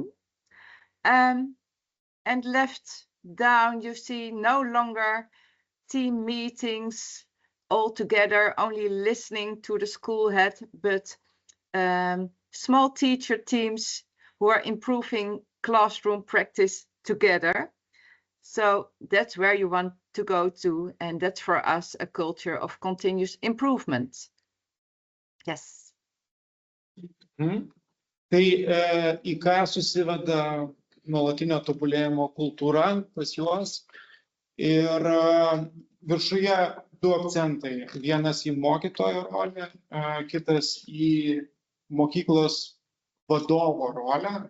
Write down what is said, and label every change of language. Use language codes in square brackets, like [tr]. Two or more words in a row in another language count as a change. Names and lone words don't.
[en] And left down, you see no longer team meetings all together, only listening to the school head, but small teacher teams who are improving classroom practice together. So that's where you want to go to, and that's for us a culture of continuous improvement. Yes. [lt] Tai į ką susiveda nuolatinio tobulėjimo kultūra pas juos ir viršuje 2 akcentai. Vienas į mokytojo rolę, kitas į mokyklos vadovo rolę.